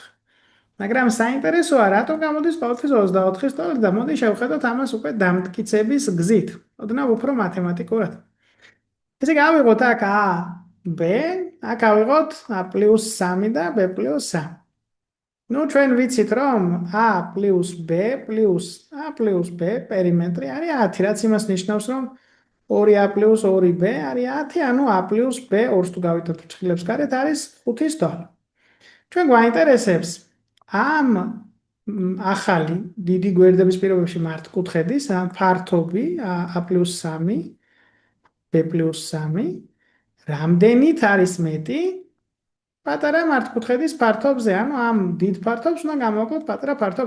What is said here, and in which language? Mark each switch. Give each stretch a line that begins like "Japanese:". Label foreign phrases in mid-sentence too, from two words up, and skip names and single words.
Georgian: მაგრამ საინტერესოა, რატომ გამოდის ყოველთვის 24-ის ტოლი და მოდი შევხედოთ ამას უკვე დამტკიცების გზით, ოდნავ უფრო მათემატიკურად. ესე იგი, ავიღოთ აქ a, b, აქ ავიღოთ a + 3 და b + 3. ნუ ჩვენ ვიცით, რომ a + b + a + b პერიმეტრი არის 10, რაც იმას ნიშნავს, რომ 2a + 2b არის 10, ანუ a + b 2-ს თუ გავითოთ ფრთხილებს გარეთ არის 5-ის ტოლი. ჩვენ გვაინტერესებს ამ ახალი დიდი გვერდების პირობებში მართკუთხედის ფართობი a + 3, b + 3, რამდენით არის მეტი პატარა მართკუთხედის ფართობზე, ანუ ამ დიდ ფართობს უნდა გამოვაკლოთ პატარა ფართობი.